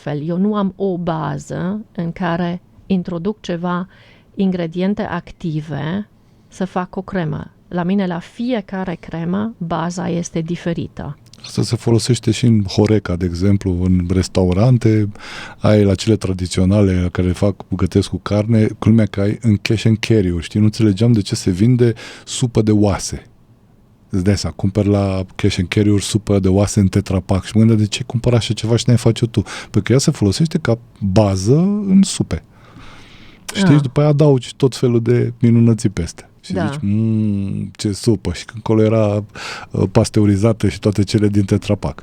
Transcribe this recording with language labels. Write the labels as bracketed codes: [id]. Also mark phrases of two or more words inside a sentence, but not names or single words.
[ro] Eu nu am o bază în care introduc ceva ingrediente active să fac o cremă. La mine, la fiecare cremă, baza este diferită. Asta se folosește și în Horeca, de exemplu, în restaurante, ai la cele tradiționale care gătesc cu carne, culmea că ai în [en] cash and carry-uri, [ro] știi? Nu înțelegeam de ce se vinde supă de oase. Îți dai seama, cumperi la [en] cash and carry-uri [ro] supă de oase în Tetra Pak și mă gândeam, de ce cumpăra așa ceva și n-ai face-o tu? Pentru că ea se folosește ca bază în supe. Știi? Și după aia adaugi tot felul de minunății peste. Și zici, ce supă. Și când acolo era pasteurizată și toate cele din Tetra Pak.